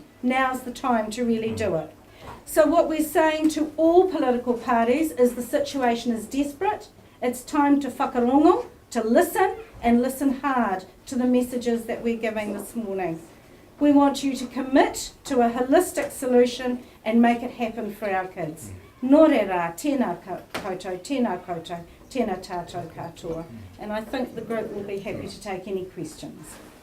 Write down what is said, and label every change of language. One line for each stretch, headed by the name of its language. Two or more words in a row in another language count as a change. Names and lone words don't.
English: Now's the time to really do it. So what we're saying to all political parties is the situation is desperate. It's time to whakarongo, to listen, and listen hard to the messages that we're giving this morning. We want you to commit to a holistic solution and make it happen for our kids.
Māori: Nō reira, tēnā koutou, tēnā koutou, tēnā tātou katoa.
English: And I think the group will be happy to take any questions.